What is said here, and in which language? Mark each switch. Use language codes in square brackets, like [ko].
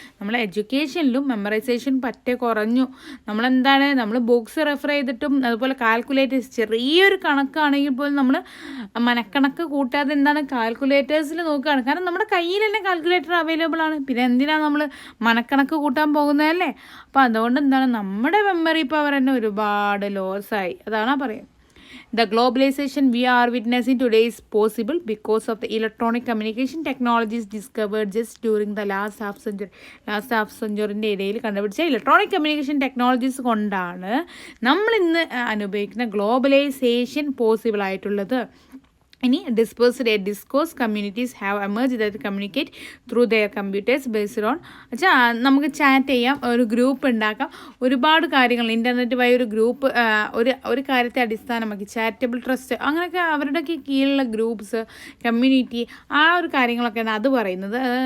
[ml] നമ്മൾ എഡ്യൂക്കേഷനിലും മെമ്മറൈസേഷൻ പറ്റേ കുറഞ്ഞു. നമ്മൾ ബുക്സ് റെഫർ ചെയ്തിട്ടും അതുപോലെ കാൽക്കുലേറ്റേഴ്സ്, ചെറിയൊരു കണക്കാണെങ്കിൽ പോലും നമ്മൾ മനക്കണക്ക് കൂട്ടാതെ കാൽക്കുലേറ്റേഴ്സിൽ നോക്കുകയാണ്. കാരണം നമ്മുടെ കയ്യിൽ തന്നെ കാൽക്കുലേറ്റർ അവൈലബിൾ ആണ്. പിന്നെ എന്തിനാണ് നമ്മൾ മനക്കണക്ക് കൂട്ടാൻ പോകുന്നതല്ലേ. അപ്പോൾ അതുകൊണ്ട് നമ്മുടെ മെമ്മറി പവർ തന്നെ ഒരുപാട് ലോസായി. അതാണ് പറയുന്നത്. [en] The globalization we are witnessing today is possible because of the electronic communication technologies discovered just during the last half century [ml] ഇടയിൽ കണ്ടുപിടിച്ച ഇലക്ട്രോണിക് കമ്മ്യൂണിക്കേഷൻ ടെക്നോളജീസ് കൊണ്ടാണ് നമ്മൾ ഇന്ന് അനുഭവിക്കുന്ന ഗ്ലോബലൈസേഷൻ പോസിബിൾ ആയിട്ടുള്ളത്. ഇനി [en] discourse communities have emerge that communicate through their computers based on [ml] നമുക്ക് chat ചെയ്യാം, ഒരു ഗ്രൂപ്പ് ഉണ്ടാക്കാം, ഒരുപാട് കാര്യങ്ങൾ ഇൻ്റർനെറ്റ് വഴി ഒരു ഗ്രൂപ്പ് ഒരു കാര്യത്തെ അടിസ്ഥാനമാക്കി ചാറ്റബിൾ ട്രസ്റ്റ് അങ്ങനെയൊക്കെ അവരുടെയൊക്കെ കീഴിലുള്ള ഗ്രൂപ്പ്സ്, കമ്മ്യൂണിറ്റി, ആ ഒരു കാര്യങ്ങളൊക്കെയാണ് അത് പറയുന്നത്.